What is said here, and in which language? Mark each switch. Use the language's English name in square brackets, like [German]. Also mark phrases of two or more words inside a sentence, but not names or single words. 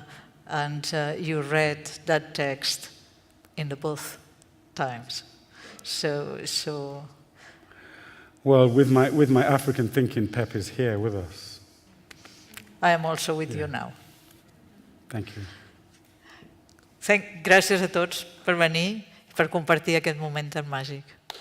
[English] And you read that text in the both times. So. Well, with my African thinking, Pep is here with us. I am also with you now. Thank you. [Catalan] Gràcies a tots per venir i per compartir aquest moment tan màgic.